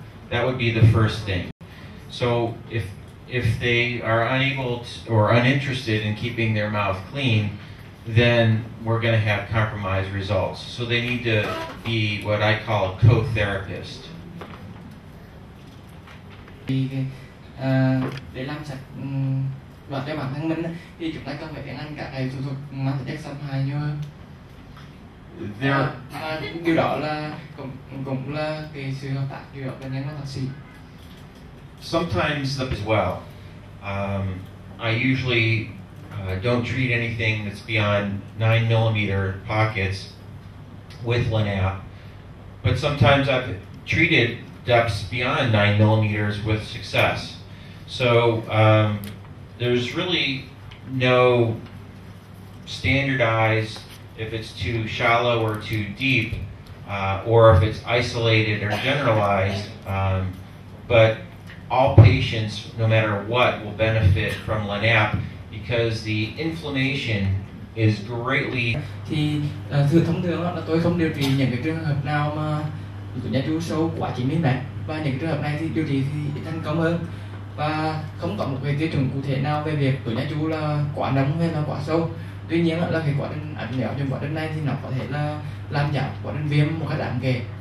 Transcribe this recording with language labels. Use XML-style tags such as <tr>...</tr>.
<en>That would be the first thing. So if they are unable to, or uninterested in keeping their mouth clean, then we're going to have compromised results. So they need to be what I call a co-therapist.</en> <vi>Để làm sạch và cho bản thân mình thì chúng ta cần phải tiến hành các cái thủ thuật mang tính chất xâm hại nhiều hơn. Điều đó là cũng là cái sự hợp tác giữa bệnh nhân và bác sĩ.</vi> <en>Sometimes as well. I usually don't treat anything that's beyond 9mm pockets with Lanap, but sometimes I've treated depths beyond 9mm with success. So there's really no standardized if it's too shallow or too deep, or if it's isolated or generalized, but all patients, no matter what, will benefit from Lanap because the inflammation is greatly.</en> <vi>Thì thông thường là tôi không điều trị những cái trường hợp nào mà tụi nhà chú sâu quá 9mm, và những trường hợp này thì điều trị thì thành công hơn, và không có một cái tiêu chuẩn cụ thể nào về việc tụi nhà chú là quá nóng hay là quá sâu. Tuy nhiên là cái quá trình ảnh hưởng trong quá trình này thì nó có thể là làm giảm quá trình viêm một cách đáng kể.</vi>